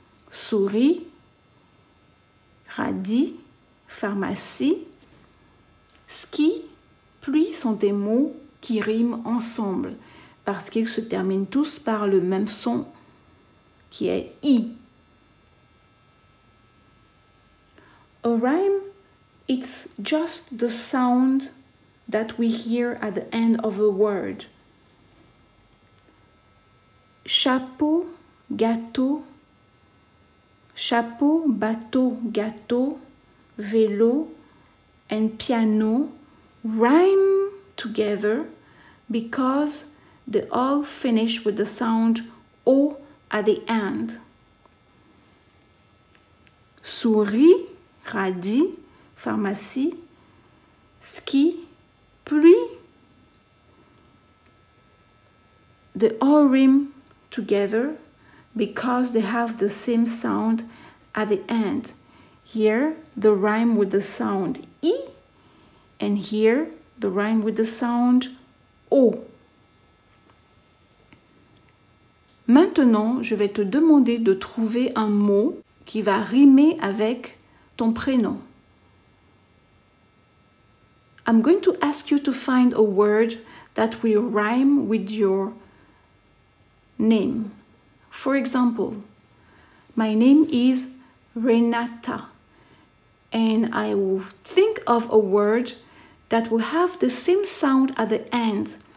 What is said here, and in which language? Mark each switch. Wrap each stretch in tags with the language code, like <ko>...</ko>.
<fr>Souris, radis, pharmacie, ski, pluie sont des mots qui riment ensemble parce qu'ils se terminent tous par le même son qui est I.</fr> <en>A rhyme, it's just the sound that we hear at the end of a word.</en> <fr>Chapeau, gâteau, chapeau, bateau, gâteau, vélo,</fr> <en>and piano rhyme together because they all finish with the sound O at the end.</en> <fr>Souris, radis, pharmacie, ski, pluie,</fr> <en>they all rhyme together because they have the same sound at the end. Here, the rhyme with the sound I, and here, the rhyme with the sound O.</en> <fr>Maintenant, je vais te demander de trouver un mot qui va rimer avec ton prénom.</fr> <en>I'm going to ask you to find a word that will rhyme with your name. For example, my name is Renata, and I will think of a word that will have the same sound at the end.</en>